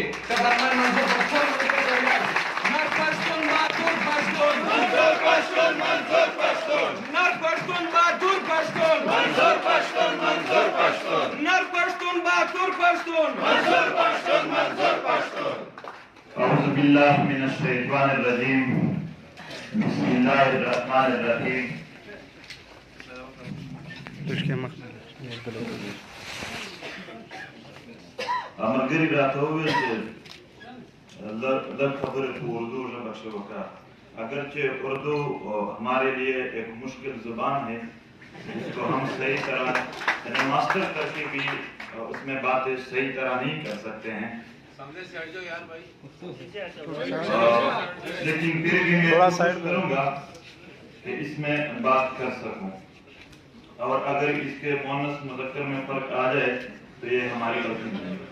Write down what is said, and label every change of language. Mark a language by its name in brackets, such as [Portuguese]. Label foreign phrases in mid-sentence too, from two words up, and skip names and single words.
[Pashto] قدرمن منظور پښتون نر پښتون بهادور پښتون، منظور پښتون منظور پښتون، نر پښتون بهادور پښتون، منظور پښتون منظور پښتون، نر پښتون بهادور پښتون، منظور پښتون منظور پښتون. [Arabic] اعوذ باللہ من الشیطان الرجیم، بسم اللہ الرحمن الرحیم. [Pashto] ملګري راته وویل چې لږ خبرې په اردو ژبه کښې وکړه. [Urdu] اگرچہ اردو ہمارے لیے ایک مشکل زبان ہے، اس کو ہم صحیح طرح ماسٹر کر کے بھی اس میں باتیں صحیح طرح نہیں کر سکتے ہیں، لیکن پھر بھی میں کوشش کروں گا کہ اس میں بات کر سکوں، اور اگر اس کے مؤنث مذکر میں فرق آ جائے تو یہ ہماری غلطی نہیں.